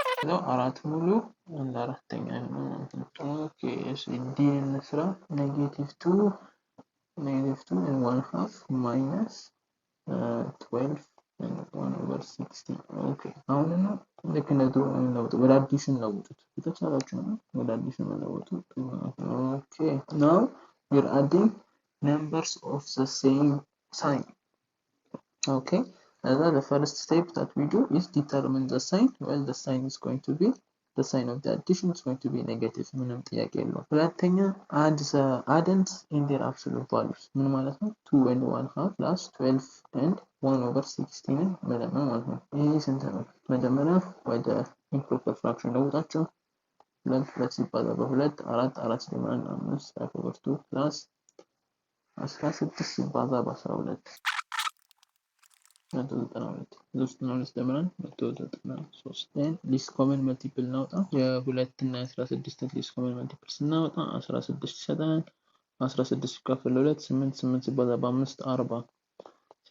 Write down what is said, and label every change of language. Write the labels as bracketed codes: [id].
[am] ነው 4 ሙሉ አንድ አራተኛ ነው ማለት ነው። ኦኬ፣ እሺ፣ ዲ እንስራ። -2 and 1/2 minus 12 and 1/16. ኦኬ፣ አሁን ነው ልክ እንደድሮ ነው ወደ አዲሽን ለውጡት። የተቻላችሁ ነው ወደ አዲሽን ለውጡት። ኦኬ፣ [en] now we're adding numbers of the same sign. Okay, the first step that we do is determine the sign. Well, the sign is going to be, the sign of the addition is going to be negative. [am] ምንም ጥያቄ የለውም። ሁለተኛ [en] add the addends in their absolute values። [am] ምን ማለት ነው? 2 and 1/2 plus 12 and 1/16 መደመር ማለት ነው። ይሄ ስንት ነው? መጀመሪያ ወደ ኢምፕሮፐር ፍራክሽን ለውጣቸው። 2 ሲባዛ በ2 4 4 ሲደመር 5 5/2 plus 16 ሲባዛ በ12 192 ደምረን 193 then ሊስት ኮመን መልቲፕል እናውጣ። የ2 እና 16 ሊስት ኮመን መልቲፕል ስናወጣ 16 ይሰጠናል። 16 ሲካፈል ለ2 8 8 ሲባዛ በ5 40